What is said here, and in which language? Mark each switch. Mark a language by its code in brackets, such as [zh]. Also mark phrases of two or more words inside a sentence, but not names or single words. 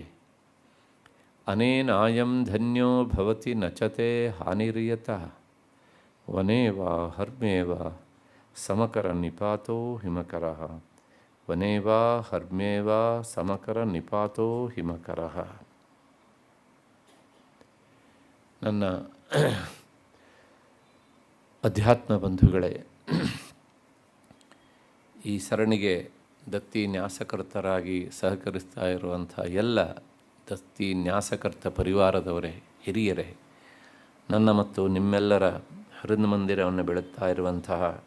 [sa] ಅನೇನಾಯಂ ಧನ್ಯೋ ಭವತಿ ನಚತೆ ಹಾನಿರ್ಯತಃ ವನೇ ವಾ ಹರ್ಮೇ ವಾ ಸಮಕರ ನಿಪಾತೋ ಹಿಮಕರಃ ವನೇ ವಾ ಹರ್ಮೇ ವಾ ಸಮಕರ ನಿಪಾತೋ ಹಿಮಕರಃ. [kn] ನನ್ನ ಅಧ್ಯಾತ್ಮ ಬಂಧುಗಳೇ, ಈ ಸರಣಿಗೆ ದತ್ತಿ ನ್ಯಾಸಕರ್ತರಾಗಿ ಸಹಕರಿಸ್ತಾ ಇರುವಂಥ ಎಲ್ಲ ದತ್ತಿ ನ್ಯಾಸಕರ್ತ ಪರಿವಾರದವರೇ, ಹಿರಿಯರೇ, ನನ್ನ ಮತ್ತು ನಿಮ್ಮೆಲ್ಲರ ಹೃನ್ಮಂದಿರವನ್ನು ಬೆಳಗ್ತಾ ಇರುವಂತಹ